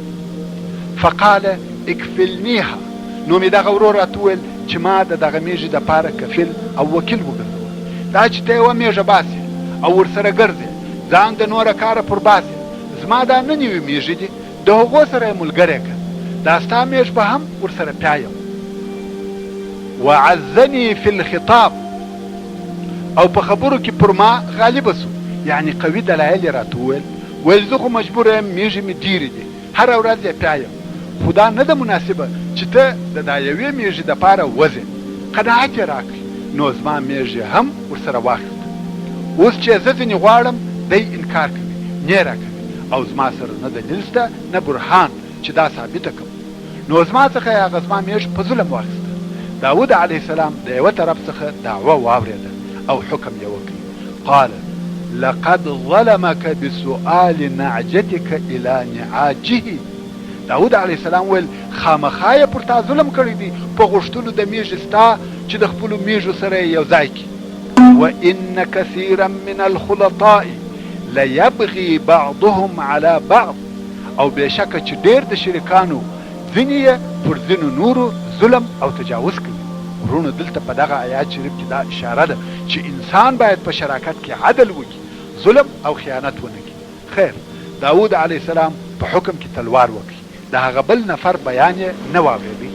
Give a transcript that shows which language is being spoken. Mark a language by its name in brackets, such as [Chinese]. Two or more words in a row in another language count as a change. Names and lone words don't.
[Arabic] فقال اکفلنیها، [Pashto] نو مې دغه ورور راته وویل چې ما د دغه میږي دپاره کفیل او وکیل وګرځوه. دا چې ته یوه میږه باسې او ورسره ګرځې، ځان د نوره کاره پر باسې، زما دا 99 میږي دي، د هغو سره یې ملګری کړه، دا ستا میږ به هم ورسره پیایم. [Arabic] وعزني في الخطاب، [Pashto] او په خبرو کې پر ما غالبه سو، یعنی قوي دلایل یې راته وویل. ویل زه خو مجبور یم، میږې مې ډېرې دي، هره ورځ یې پیایم، خو دا نه ده مناسبه چې ته د دا یوې میږې دپاره وځې. قناعت یې راکړي، نو زما میږې هم ورسره واخیسته. اوس چې زه ځینې غواړم دی انکار کوي، نه راکوي او زما سره نه دلیل شته نه برهان چې دا ثابته کړم. نو زما څخه یې هغه زما میږ په ظلم واخیسته. داود [Arabic] علیه السلام [Pashto] د یوه طرف څخه دعوه واورېده او حکم یې وکړي. [Arabic] قال لقد ظلمك بسؤال نعجتك الى نعاجه. [Pashto] داود [Arabic] علیه السلام [Pashto] ویل خامخا یې پر تا ظلم کړی دی په غوښتلو د میږې ستا چې د خپلو میږو سره یې یو ځای کړي. [Arabic] وان كثيرا من الخلطاء ليبغي بعضهم على بعض، [Pashto] او بېشکه چې ډېر د شریکانو ځینې یې پر ځینو نورو ظلم او تجاوز کوي. ورونو دلته په دغه آیات شریف کې دا اشاره ده چې انسان باید په شراکت کې عدل وکړي، ظلم او خیانت ونه کړي. خیر، داود [Arabic] علیه السلام [Pashto] په حکم کې تلوار وکړي، د هغه بل نفر بیان یې نه واورېدی.